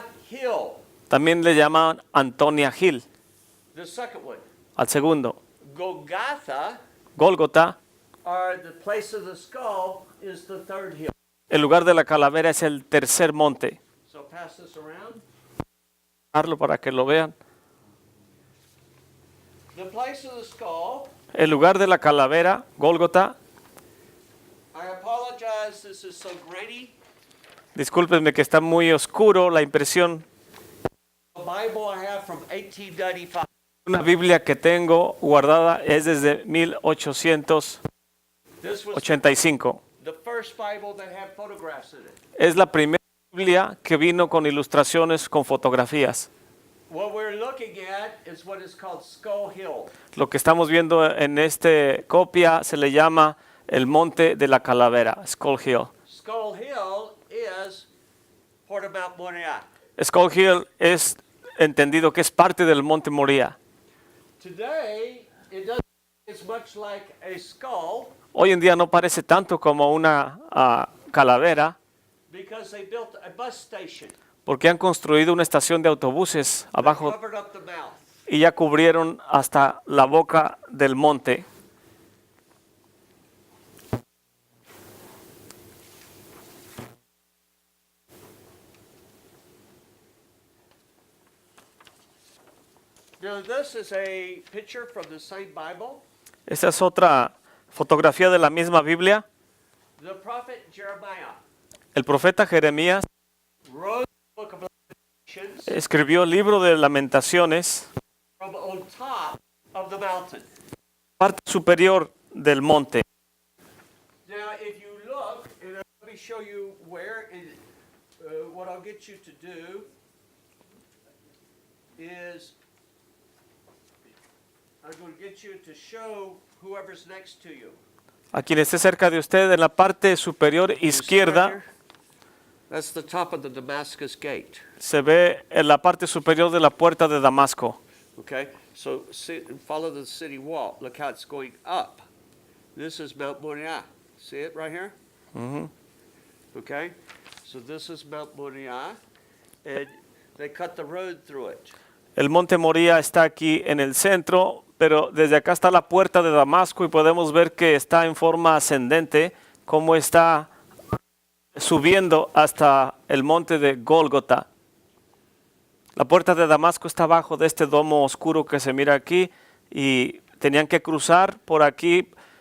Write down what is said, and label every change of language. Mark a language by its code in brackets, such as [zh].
[en] Hill, [es] También le llaman Antonia Hill [en] the second one. [es] al segundo. [en] Golgotha, [es] Gólgota, [en] or the place of the skull, is the third hill. [es] el lugar de la calavera es el tercer monte. [en] So pass this around. [es] Darlo para que lo vean. [en] The place of the skull, [es] El lugar de la calavera, Gólgota, [en] I apologize, this is so grainy. [es] discúlpenme que está muy oscuro la impresión. [en] The Bible I have from 1895. [es] Una Biblia que tengo guardada es desde 1885. [en] This was the first Bible that had photographs in it. [es] Es la primera Biblia que vino con ilustraciones con fotografías. [en] What we're looking at is what is called Skull Hill. [es] Lo que estamos viendo en esta copia se le llama el Monte de la Calavera, Skull Hill. [en] Skull Hill is part of Mount Moriah. [es] Skull Hill es entendido que es parte del Monte Moría. [en] Today, it doesn't look as much like a skull [es] Hoy en día no parece tanto como una calavera [en] because they built a bus station. [es] porque han construido una estación de autobuses [en] They [es] abajo [en] covered up the mouth. [es] y ya cubrieron hasta la boca del monte. [en] Now, this is a picture from the same Bible. [es] Esta es otra fotografía de la misma Biblia. [en] The prophet Jeremiah [es] El profeta Jeremías [en] wrote the book of Lamentations [es] escribió el libro de Lamentaciones, [en] from on top of the mountain. [es] parte superior del monte. [en] Now, if you look, and let me show you where, and what I'll get you to do is I'm going to get you to show whoever's next to you. [es] A quien esté cerca de usted, en la parte superior [en] You see right [es] izquierda, [en] here? That's the top of the Damascus gate. [es] se ve en la parte superior de la puerta de Damasco. [en] Okay, so see, follow the city wall. Look how it's going up. This is Mount Moriah. See it right here? Ujú. Okay, so this is Mount Moriah, and they cut the road through it. [es] El monte Moría está aquí en el centro, pero desde acá está la puerta de Damasco y podemos ver que está en forma ascendente, como está subiendo hasta el monte de Gólgota. La puerta de Damasco está abajo de este domo oscuro que se mira aquí y tenían que cruzar por aquí.